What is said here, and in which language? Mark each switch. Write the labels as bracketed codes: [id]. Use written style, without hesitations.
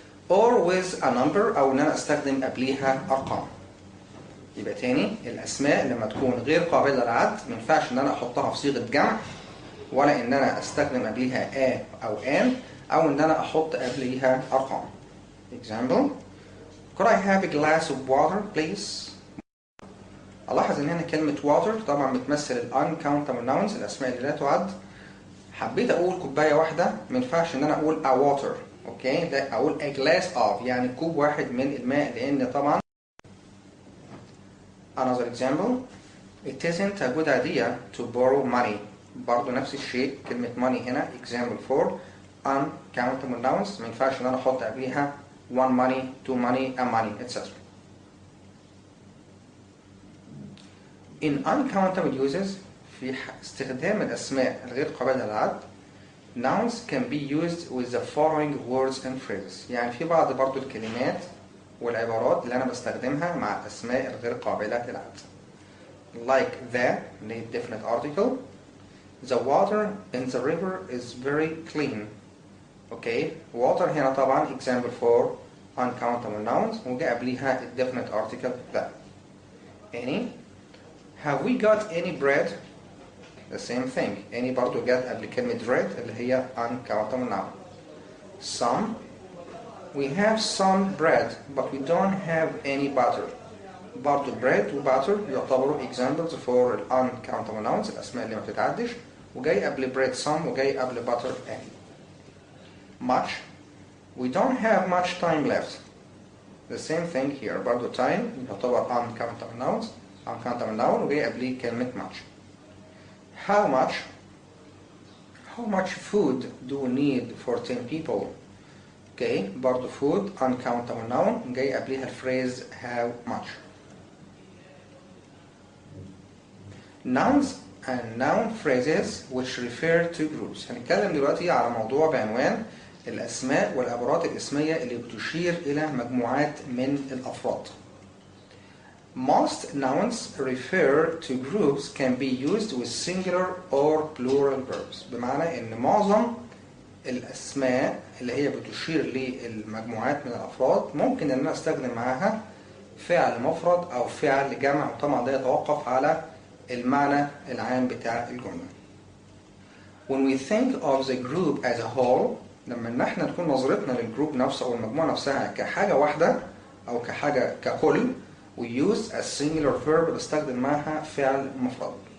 [en] or with a number [ar] او ان انا استخدم قبليها ارقام. يبقى تاني الاسماء لما تكون غير قابله للعد ما ينفعش ان انا احطها في صيغه جمع، ولا ان انا استخدم قبليها a او an، او ان انا احط قبليها ارقام. example: [en] could I have a glass of water please؟ [ar] الاحظ ان هنا كلمه water طبعا بتمثل ال uncountable nouns، الاسماء اللي لا تعد. حبيت اقول كوبايه واحده ما ينفعش ان انا اقول a water. اوكي، لا اقول a glass of، يعني كوب واحد من الماء، لان طبعا. [en] another example: it isn't a good idea to borrow money. [ar] برضو نفس الشيء كلمة money هنا example for uncountable nouns، ما ينفعش ان انا احط قبليها one money, two money, a money, etc. [en] in uncountable uses، [ar] في استخدام الاسماء الغير قابلة للعد، [en] nouns can be used with the following words and phrases. [ar] يعني في بعض برضو الكلمات والعبارات اللي انا بستخدمها مع الاسماء الغير قابلة للعد. [en] like the definite article. The water in the river is very clean. [ar] اوكي، water هنا طبعا example for uncountable nouns وجاء قبليها definite article the. any. [en] have we got any bread؟ the same thing. [ar] any برضو جاءت قبل كلمة bread اللي هي uncountable noun. [en] some. we have some bread but we don't have any butter. [ar] برضو bread و butter يعتبروا examples for uncountable nouns، الأسماء اللي ما بتتعدش، وجاي قبل bread some وجاي قبل butter any. [en] much. we don't have much time left. the same thing here. [ar] برضو time يعتبر uncountable noun وجاي قبليه كلمة much. [en] how much. how much food do we need for 10 people؟ Okay, برضو food uncountable noun [ar] جاي قبليها الفريز [en] how much. nouns and noun phrases which refer to groups. [ar] هنتكلم دلوقتي على موضوع بعنوان الأسماء والعبارات الاسمية اللي بتشير إلى مجموعات من الأفراد. [en] Most nouns refer to groups can be used with singular or plural verbs. [ar] بمعنى إن معظم الأسماء اللي هي بتشير للمجموعات من الأفراد ممكن إن أنا أستخدم معاها فعل مفرد أو فعل جمع، وطبعا ده يتوقف على المعنى العام بتاع الجملة. [en] When we think of the group as a whole، [ar] لما ان احنا تكون نظرتنا للجروب نفسه او المجموعة نفسها كحاجة واحدة او كحاجة ككل، [en] we use a singular verb [ar] بستخدم معها فعل مفرد.